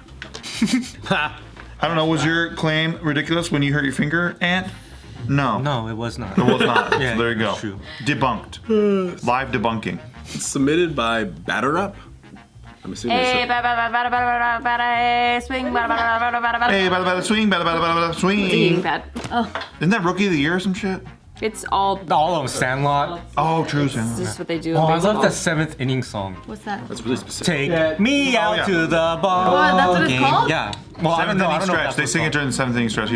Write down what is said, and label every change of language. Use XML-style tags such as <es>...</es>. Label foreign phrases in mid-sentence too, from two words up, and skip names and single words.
<en>I don't know, was your claim ridiculous when you hurt your finger, Ant? No. No, it was not. It was not. Yeah, So there you go. it's true. Debunked. Live debunking. Submitted by Batter Up. I'm assuming Hey, it's swing, Hey, bada bada swing, bada bada bada bada swing. bad. Isn't that Rookie of the Year or some shit? It's all. All of them, Sandlot. Oh, true. This is what they do. Oh, in I love baseball. that 7th inning song. What's that? That's really specific. Take me out yeah. to the ball Oh, that's what it's game. called? Yeah. Well, I don't know. I don't know. Stretch. They sing it during the 7th inning stretch.</en>